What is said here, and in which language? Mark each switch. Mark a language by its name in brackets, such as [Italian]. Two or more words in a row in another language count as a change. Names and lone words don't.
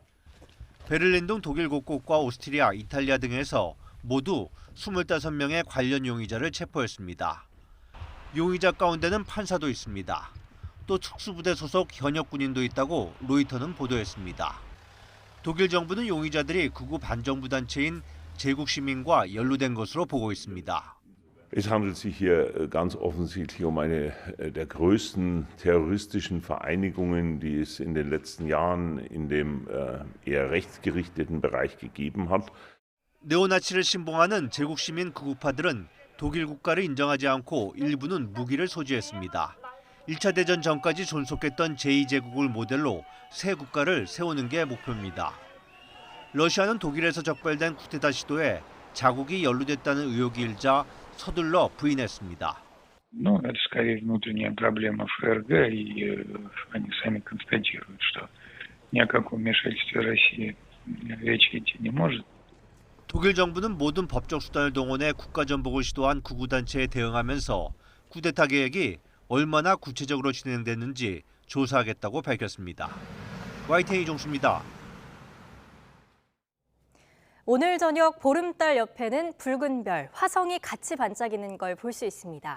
[Korean] 베를린 등 독일 곳곳과 오스트리아, 이탈리아 등에서 모두 25명의 관련 용의자를 체포했습니다. 용의자 가운데는 판사도 있습니다. 또 특수부대 소속 현역 군인도 있다고 로이터는 보도했습니다. 독일 정부는 용의자들이 극우 반정부 단체인 제국시민과 연루된 것으로 보고 있습니다. [German] Es handelt sich hier ganz offensichtlich um eine der größten terroristischen Vereinigungen, die es in den letzten Jahren in dem eher rechtsgerichteten Bereich gegeben hat. [Korean] 네오나치를 신봉하는 제국시민 극우파들은 독일 국가를 인정하지 않고 일부는 무기를 소지했습니다. 1차 대전 전까지 존속했던 제2제국을 모델로 새 국가를 세우는 게 목표입니다. 러시아는 독일에서 적발된 쿠데타 시도에 자국이 연루됐다는 의혹이 일자 서둘러 부인했습니다. [Russian] Ну, это скорее внутренняя проблема ФРГ, и они сами констатируют, что ни о каком вмешательстве России речи идти не может. [Korean] 독일 정부는 모든 법적 수단을 동원해 국가 전복을 시도한 극우 단체에 대응하면서 쿠데타 계획이 얼마나 구체적으로 진행됐는지 조사하겠다고 밝혔습니다. YTN 이종수입니다. 오늘 저녁 보름달 옆에는 붉은 별, 화성이 같이 반짝이는 걸 볼 수 있습니다.